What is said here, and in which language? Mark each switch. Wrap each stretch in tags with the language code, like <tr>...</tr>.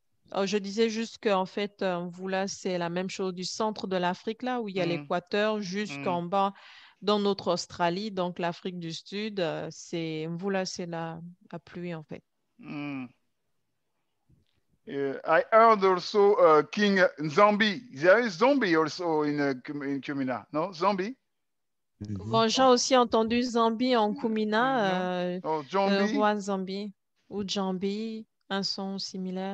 <fr>Alors, je disais juste qu'en fait, Mvula, c'est la même chose du centre de l'Afrique, là où il y a l'équateur, jusqu'en bas dans notre Australie, donc l'Afrique du Sud. Mvula, c'est la pluie, en fait.</fr> <en>I heard also King Zombie. There is Zombie also in Kumina, no? Zombie?</en> <fr>Bon, j'ai aussi entendu Zombie en Kumina, roi Zombie ou Jambi, un son similaire.</fr>